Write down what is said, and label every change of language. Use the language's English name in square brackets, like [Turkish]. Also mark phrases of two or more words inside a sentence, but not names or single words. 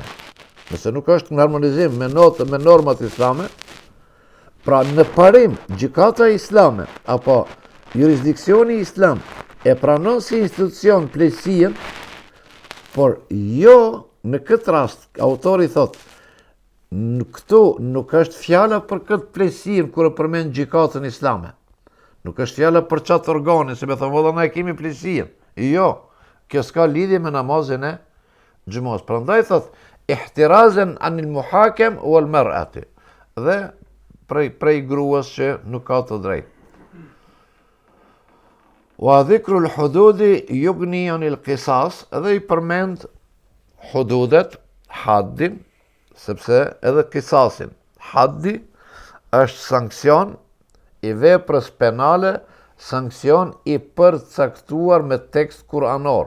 [Albanian] Nëse nuk është në harmonizim me normat islame, pra në parim gjykata islame apo jurisdiksioni islam e pranon si institucion pleqësinë, por jo në këtë rast, autori thot, këtu nuk është fjala për këtë pleqësinë kur e përmend gjykatën islame. Nuk është fjala për çat organe, se me thonë valla na e kemi pleqësinë. Jo, kjo s'ka lidhje me namazin e xhumos. Prandaj thot [Arabic] احترازا عن المحكم والمرأة. [Albanian] Dhe prej gruas që nuk ka të drejtë. [Arabic] وذكر الحدود يغني عن القصاص, [Albanian] edhe i përmend hududet, haddin, sepse edhe qisasin. Haddi është sankcion i veprës penale, sankcion i përcaktuar me tekst kuranor.